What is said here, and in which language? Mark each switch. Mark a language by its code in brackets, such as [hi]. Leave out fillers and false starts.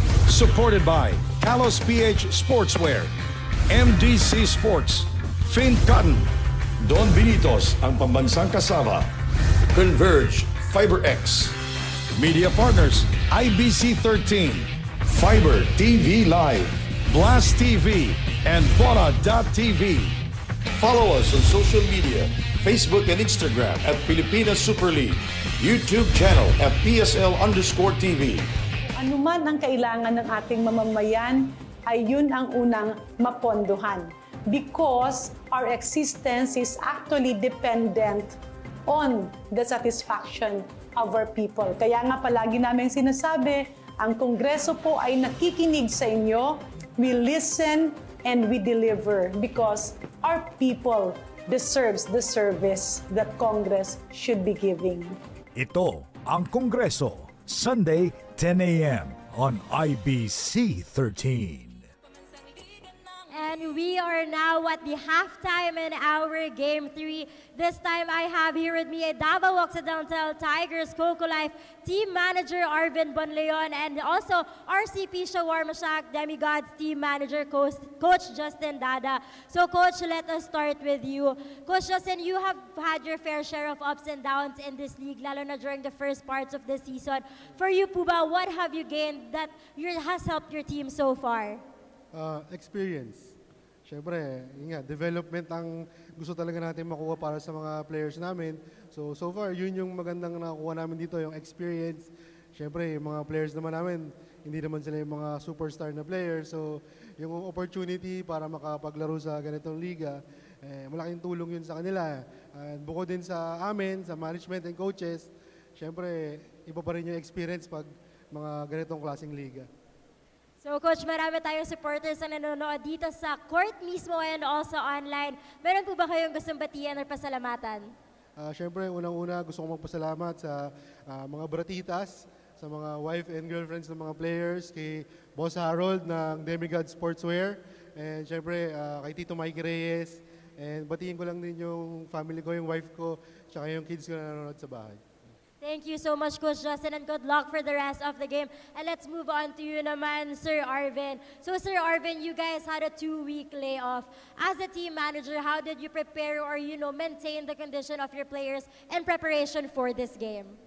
[en] Supported by Kalos PH Sportswear, MDC Sports, Fin Cotton, Don Benitos ang pambansang kasama, Converge FiberX, Media Partners, IBC 13, Fiber TV Live, Blast TV, and Bona.tv. Follow us on social media, Facebook and Instagram at Pilipinas Super League, YouTube channel at PSL_TV. [tl] Anuman ang kailangan ng ating mamamayan, ay yun ang unang mapondohan. [en] Because our existence is actually dependent on the satisfaction of our people. Kaya nga palagi namin sinasabi, ang Kongreso po ay nakikinig sa inyo, we listen and we deliver because our people deserves the service that Congress should be giving. [tl] Ito ang Kongreso, Sunday, 10 a.m. [en] on IBC 13. And we are now at the halftime in our Game 3. This time I have here with me a DAVAO Occidental Tigers COCOLIFE Team Manager Arvin Bonleon and also RCP Shawarma Demigods Team Manager Coach Justin Dada. So Coach, let us start with you. Coach Justin, you have had your fair share of ups and downs in this league, lalo na during the first parts of the season. For you, Puba, what have you gained that has helped your team so far? Experience. [tl] Siyempre, yun nga, development ang gusto talaga natin makuha para sa mga players namin. So far, yun yung magandang nakuha namin dito, yung experience. Siyempre, yung mga players naman namin, hindi naman sila yung mga superstar na players. So, yung opportunity para makapaglaro sa ganitong liga, malaking tulong yun sa kanila. And bukod din sa amin, sa management and coaches, siyempre, iba pa rin yung experience pag mga ganitong klaseng liga. So Coach, marami tayong supporters na nanonood dito sa court mismo and also online. Meron po ba kayong gustong batian or pasalamatan? Siyempre, unang-una gusto kong magpasalamat sa mga bratitas, sa mga wife and girlfriends ng mga players, kay Boss Harold ng Demigods Sportswear, and siyempre kay Tito Mikey Reyes. And batiin ko lang din yung family ko, yung wife ko, tsaka yung kids ko na nanonood sa bahay. [en] Thank you so much, Coach Justin, and good luck for the rest of the game. And let's move on to you naman, Sir Arvin. So, Sir Arvin, you guys had a 2-week layoff. As a team manager, how did you prepare or, maintain the condition of your players in preparation for this game?